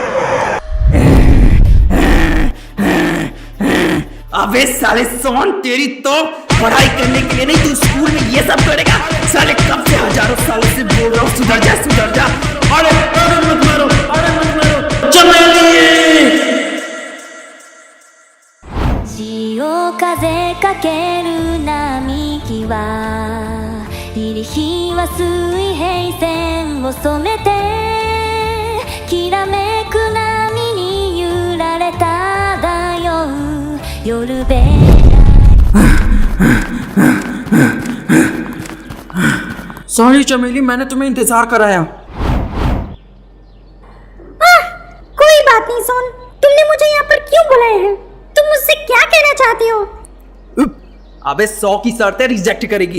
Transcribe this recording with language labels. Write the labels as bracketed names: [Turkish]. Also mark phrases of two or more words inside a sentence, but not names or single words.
[Hindi] अबे साले सोन, तेरी तो पढ़ाई करने के लिए नहीं, तू स्कूल में ये सब करेगा। साले कब से हजारों सालों से बोल रहा हूँ, सुधर जा, सुधर जा। अरे मत मारो, अरे मत मारो चमेली। [Japanese] 潮風かける並木は入り日は水平線を染めてきらめく波に揺られ漂う夜べ [Hindi] सॉरी चमेली, मैंने तुम्हें इंतजार कराया। कोई बात नहीं सोन, तुमने मुझे यहाँ पर क्यों बुलाया है? तुम मुझसे क्या कहना चाहते हो? अबे 100 की शर्त है, रिजेक्ट करेगी।